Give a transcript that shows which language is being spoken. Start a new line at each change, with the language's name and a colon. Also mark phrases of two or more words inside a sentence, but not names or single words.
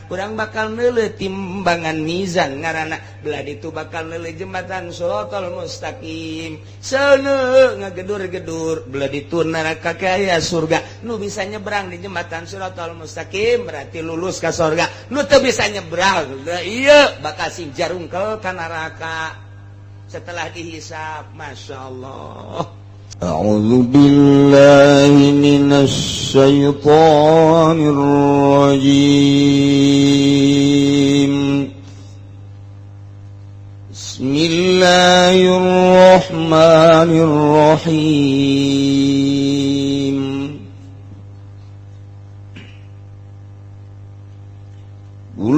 Sundanese: Urang bakal neuleuh timbangan mizan ngaranna belah ditu bakal neuleuh jembatan
Arabic: الصراط المستقيم
Sundanese: seuneu ngagedur-gedur belah ditu neraka kaya surga. Nu bisa nyebrang di jembatan
Arabic: الصراط المستقيم
Sundanese: berarti lulus ka surga. Nu teu bisa nyebrang ieu bakal jarungkel ka neraka setelah dihisab. masyaallah.
Arabic: أعوذ بالله من الشيطان الرجيم بسم الله الرحمن الرحيم قل